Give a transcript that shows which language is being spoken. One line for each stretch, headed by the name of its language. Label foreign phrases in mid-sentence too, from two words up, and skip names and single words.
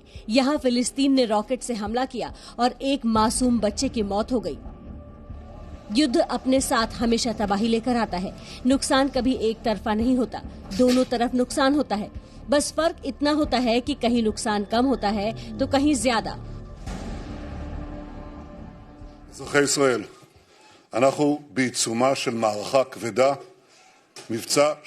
Hindi: यहाँ फिलिस्तीन ने रॉकेट से हमला किया और एक मासूम बच्चे की मौत हो गई। युद्ध अपने साथ हमेशा तबाही लेकर आता है। नुकसान कभी एक तरफा नहीं होता, दोनों तरफ नुकसान होता है। बस फर्क इतना होता है कि कहीं नुकसान कम होता है तो कहीं ज्यादा।
Hebrew: אזרחי ישראל, אנחנו בעיצומה של מערכה כבדה, מבצע